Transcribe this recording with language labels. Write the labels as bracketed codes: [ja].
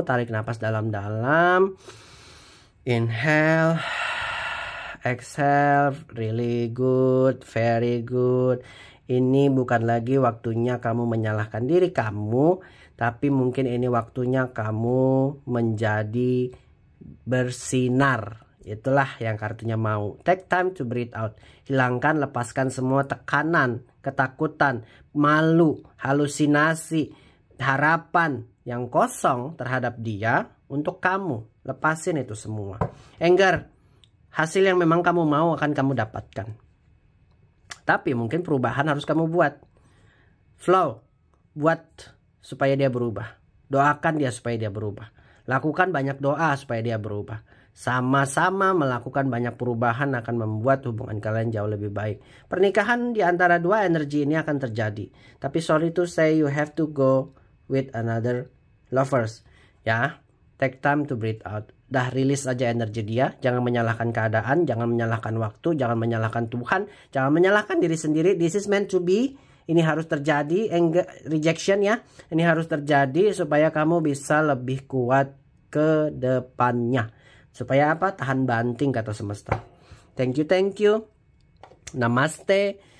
[id] Tarik nafas dalam-dalam, [en] inhale, exhale, really good, very good. [id] Ini bukan lagi waktunya kamu menyalahkan diri kamu, tapi mungkin ini waktunya kamu menjadi bersinar. Itulah yang kartunya mau. [en] Take time to breathe out. [id] Hilangkan, lepaskan semua tekanan, ketakutan, malu, halusinasi, harapan yang kosong terhadap dia untuk kamu. Lepasin itu semua. Anger, hasil yang memang kamu mau akan kamu dapatkan. Tapi mungkin perubahan harus kamu buat. Flow, buat supaya dia berubah. Doakan dia supaya dia berubah. Lakukan banyak doa supaya dia berubah. Sama-sama melakukan banyak perubahan akan membuat hubungan kalian jauh lebih baik. Pernikahan di antara dua energi ini akan terjadi. [en] Tapi sorry to say, you have to go with another lovers. Ya, take time to breathe out. [id] Dah rilis aja energi dia. Jangan menyalahkan keadaan, jangan menyalahkan waktu, jangan menyalahkan Tuhan, jangan menyalahkan diri sendiri. [en] This is meant to be. [id] Ini harus terjadi, [en] rejection ya. [id] Ini harus terjadi supaya kamu bisa lebih kuat ke depannya. Supaya apa? Tahan banting kata semesta. [en] Thank you. [id] Namaste.